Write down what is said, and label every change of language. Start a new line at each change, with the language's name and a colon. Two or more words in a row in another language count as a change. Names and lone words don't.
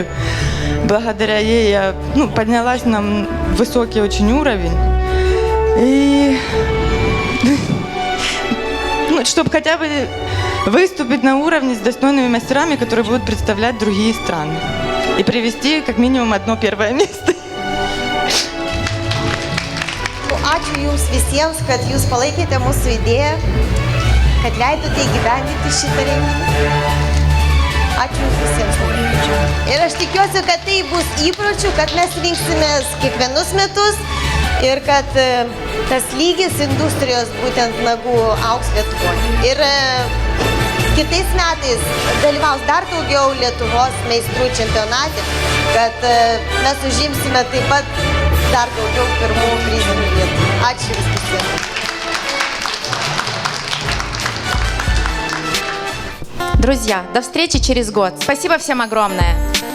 Russian: Благодаря ей я поднялась на высокий очень уровень. И чтобы хотя бы выступить на уровне с достойными мастерами, которые будут представлять другие страны. И привести как минимум одно первое место.
Lithuanian: Ačiū Jums visiems, kad Jūs palaikėte mūsų idėją, kad leidote įgyvendinti šitą renginį. Ačiū Jums visiems. Ir aš tikiuosi, kad tai bus įpročių, kad mes rinksimės kiekvienus metus ir kad tas lygis industrijos būtent nagų augs Lietuvoje. Ir kitais metais dalyvaus dar daugiau Lietuvos meistrų čempionate, kad mes užimsime taip pat dar daugiau pirmų prizinių vietų. Ačiū visiems.
Russian: Друзья, до встречи через год. Спасибо всем огромное.